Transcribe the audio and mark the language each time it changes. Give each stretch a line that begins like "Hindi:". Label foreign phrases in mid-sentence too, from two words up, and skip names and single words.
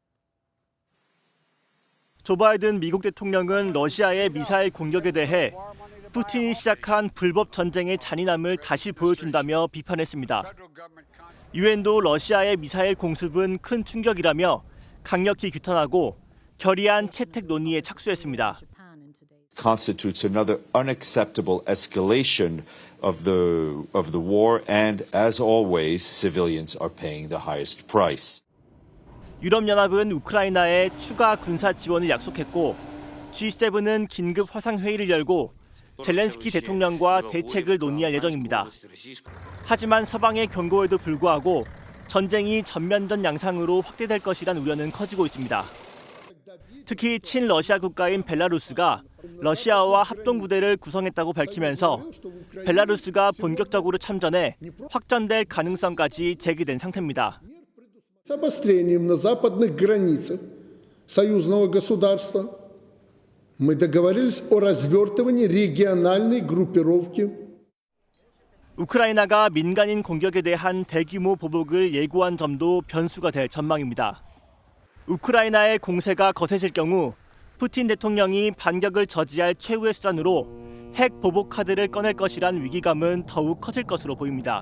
Korean: 조 바이든 미국 대통령은 러시아의 미사일 공격에 대해 푸틴이 시작한 불법 전쟁의 잔인함을 다시 보여준다며 비판했습니다. 유엔도 러시아의 미사일 공습은 큰 충격이라며 강력히 규탄하고 결의안 채택 논의에 착수했습니다.
English: Constitutes another unacceptable escalation of the war, and as always, civilians are paying the highest price.
Korean: 유럽연합은 우크라이나에 추가 군사 지원을 약속했고 G7은 긴급 화상회의를 열고 젤렌스키 대통령과 대책을 논의할 예정입니다. 하지만 서방의 경고에도 불구하고 전쟁이 전면전 양상으로 확대될 것이란 우려는 커지고 있습니다. 특히 친러시아 국가인 벨라루스가 러시아와 합동부대를 구성했다고 밝히면서 벨라루스가 본격적으로 참전해 확전될 가능성까지 제기된 상태입니다.
Russian: С обострением на западных границах союзного государства мы договорились о развертывании региональной группировки.
Korean: 우크라이나가 민간인 공격에 대한 대규모 보복을 예고한 점도 변수가 될 전망입니다. 우크라이나의 공세가 거세질 경우 푸틴 대통령이 반격을 저지할 최후의 수단으로 핵 보복 카드를 꺼낼 것이란 위기감은 더욱 커질 것으로 보입니다.